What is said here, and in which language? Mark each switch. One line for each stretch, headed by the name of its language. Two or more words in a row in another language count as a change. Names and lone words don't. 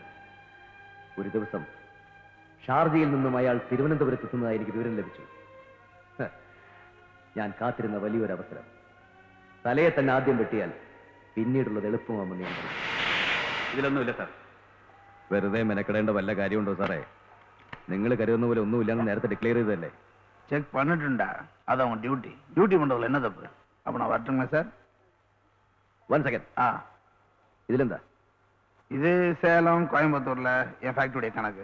Malayalam: ഒരു ദിവസം ഷാർജയിൽ നിന്നും അയാൾ തിരുവനന്തപുരത്തെത്തുന്നതായി എനിക്ക് വിവരം ലഭിച്ചു. ഞാൻ കാത്തിരുന്ന വലിയൊരു അവസരം. തലയെ തന്നെ ആദ്യം വെട്ടിയാൽ പിന്നീടുള്ളത് എളുപ്പമാണെന്ന് ഞാൻ പറഞ്ഞു. ഇതിലൊന്നുമില്ല സാർ. വെറുതെ മെനക്കെടേണ്ട വല്ല കാര്യമുണ്ടോ സാറേ? നിങ്ങൾ കരുതുന്ന പോലെ ഒന്നുമില്ലെന്ന് നേരത്തെ ഡിക്ലെയർ ചെയ്തല്ലേ?
Tamil: செக் பண்ணிட்டுண்டா. அது அவன் டியூட்டி. டியூட்டி பண்றதுல என்ன தப்பு? அப்ப நான் வரட்டுங்களா சார்? 1 செகண்ட். ഇതിലെന്താ? இது சேலம் கோயம்புத்தூர்ல என் ஃபேக்டரியுடைய கணக்கு.